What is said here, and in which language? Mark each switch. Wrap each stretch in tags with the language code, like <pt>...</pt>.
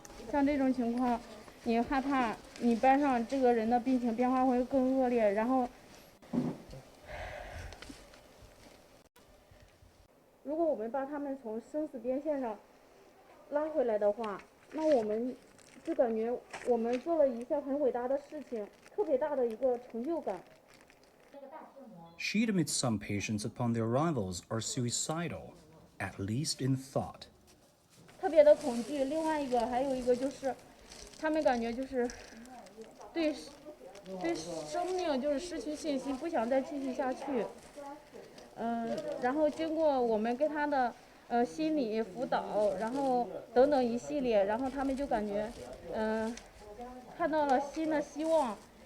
<zh>像这种情况，你害怕你班上这个人的病情变化会更恶劣，然后，如果我们把他们从生死边线上拉回来的话，那我们就感觉我们做了一项很伟大的事情。特别大的一个成就感。</zh> <en>She admits some patients upon their arrivals are suicidal, at least in thought.</en> <zh>特别的恐惧，另外还有一个就是，他们感觉就是对生命就是失去信心，不想再继续下去。然后经过我们跟他的心理辅导，然后等等一系列，然后他们就感觉看到了新的希望。</zh>